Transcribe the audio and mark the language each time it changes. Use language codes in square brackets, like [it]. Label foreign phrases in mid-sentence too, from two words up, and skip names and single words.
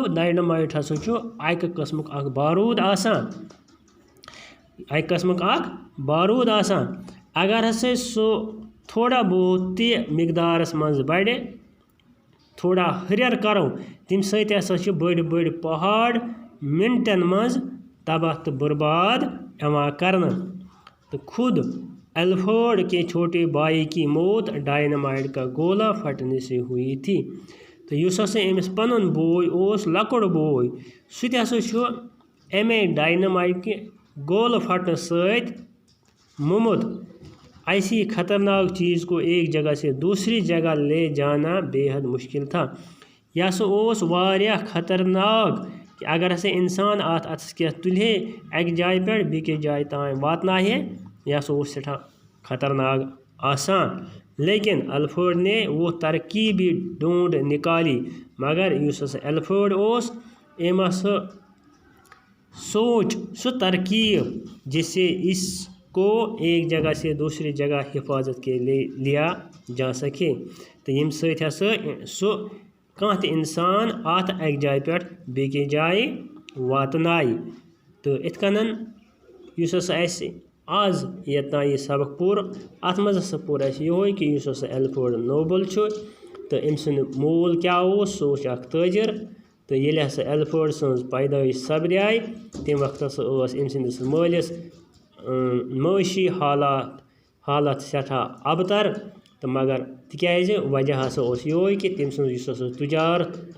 [ks] ڈاینامائٹ ہسا چھُ اکہِ قٕسمُک اکھ باروٗد آسان، اکہِ قٕسمُک اکھ باروٗد آسان. اگر ہسا سُہ تھوڑا بہت تہِ مقدارس منٛز بڑِ تھوڑا ہریر کرو تم سۭتۍ ہسا چھِ بٔڑۍ بٔڑۍ پہاڑ منٹن منٛز تباہ تہٕ برباد یِوان کرنہٕ [ur] تو خود الفریڈ کے چھوٹے بھائی کی موت ڈائنامائٹ کا گولہ پھٹنے سے ہوئی تھی [ks] تو یُس ہسا أمِس پنُن بوے اوس لۄکُٹ بوے سُہ تہِ ہسا چھُ اَمے ڈائنامائٹ کہِ گولہٕ پھٹنہٕ سۭتۍ مومُت [ur] ایسی خطرناک چیز کو ایک جگہ سے دوسری جگہ لے جانا بے حد مشکل تھا [ks] یہ ہسا اوس واریاہ خطرناک کہ اگر ہسا انسان اتھ اتھس کیٚنٛہہ تُلہِ ہے اکہِ جایہِ پٮ۪ٹھ بیٚکِس جایہِ تام واتنایہِ ہے یہ ہسا اوس سٮ۪ٹھاہ خطرناک آسان [ur] لیکن الفریڈ نے وہ ترکیبی ڈھونڈ نکالی [ks] مگر یُس ہسا الفریڈ اوس أمۍ ہسا سوچ سُہ ترکیب [ur] جس سے اس کو ایک جگہ سے دوسری جگہ حفاظت کے لیے لیا جا سکے [ks] تو ییٚمہِ سۭتۍ ہسا سُہ کانٛہہ تہِ اِنسان اتھ اکہِ جایہِ پٮ۪ٹھ بیٚکِس جایہِ واتنایہِ تہٕ یِتھ کٔنن یُس ہسا اَسہِ آز یوٚتام یہِ سبق پوٚر اتھ منٛز ہسا پوٚر اَسہِ یِہوے کہِ یُس ہسا الفریڈ نوبل چھُ تہٕ أمۍ سُنٛد مول کیاہ اوس سُہ اوس اکھ تٲجر تہٕ ییٚلہِ ہسا الفریڈ سٕنٛز پیدٲیش سپدے تمہِ وقتہٕ ہسا ٲس أمۍ سٕنٛدِس مٲلِس معٲشی حالات سٮ۪ٹھاہ ابتر تہٕ مگر تِکیازِ وجہ ہسا اوس یِہوے کہِ تٔمۍ سٕنٛز یُس ہسا تجارت